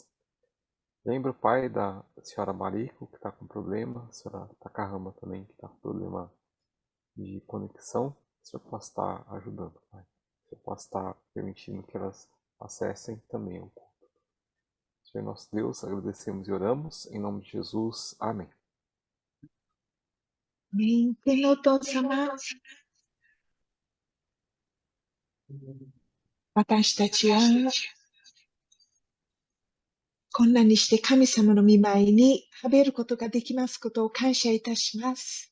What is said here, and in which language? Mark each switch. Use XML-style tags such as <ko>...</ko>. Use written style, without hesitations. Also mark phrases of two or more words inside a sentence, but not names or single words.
<pt>Lembra, Pai, da senhora Mariko, que está com problema, a senhora Takahama também, que está com problema de conexão, que o Senhor possa estar ajudando, Pai. Que o Senhor possa estar permitindo que elas acessem também o culto. Senhor nosso Deus, agradecemos e oramos, em nome de Jesus. Amém.</pt> <ja>天のお父様、私たちはこんなにして神様の御前に食べることができますことを感謝いたします。</ja>